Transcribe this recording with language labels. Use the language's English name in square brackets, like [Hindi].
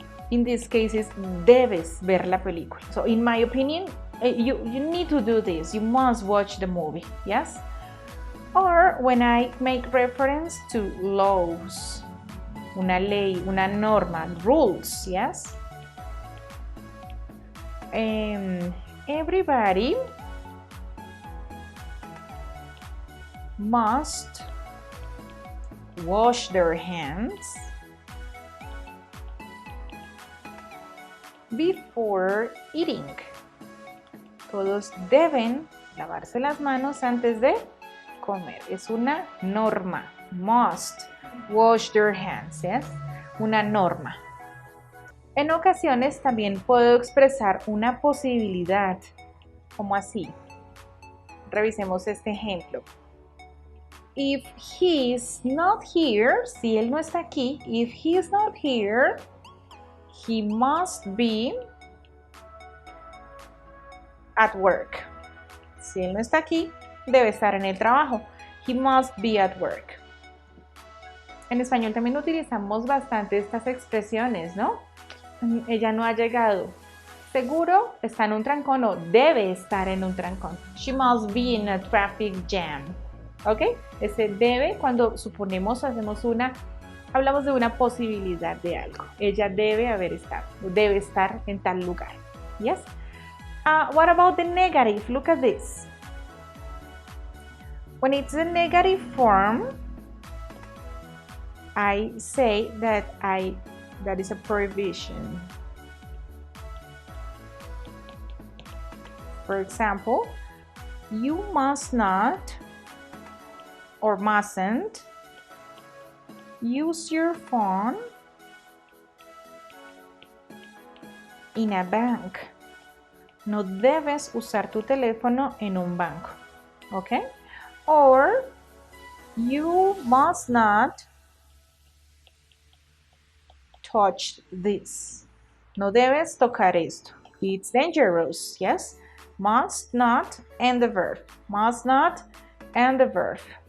[English] In this case, [Spanish] is debes ver la película. [English] So, in my opinion, you need to do this. You must watch the movie. Yes. Or when I make reference to laws, [Spanish] una ley, una norma, [English] rules. Yes. Everybody must wash their hands before eating. [Spanish] Todos deben lavarse las manos antes de comer. Es una norma. [English] Must wash their hands. Yes? [Spanish] Una norma. En ocasiones también puedo expresar una posibilidad, como así. Revisemos este ejemplo. [English] If he is not here, [Spanish] si él no está aquí, [English] if he is not here, he must be at work. [Spanish] Si él no está aquí, debe estar en el trabajo. [English] He must be at work. [Spanish] En español también utilizamos bastante estas expresiones, ¿no? Ella no ha llegado. Seguro está en un trancón o debe estar en un trancón. [English] She must be in a traffic jam. ¿Ok? [Spanish] Ese debe, cuando suponemos, hablamos de una posibilidad de algo. Ella debe haber estado, debe estar en tal lugar. [English] Yes? What about the negative? Look at this. When it's a negative form, I say that is a prohibition. For example, you must not or mustn't use your phone in a bank. [Spanish] No debes usar tu teléfono en un banco. [English] Okay? Or you must not touch this. [Spanish] No debes tocar esto. [English] It's dangerous, yes? Must not and the verb. Must not and the verb.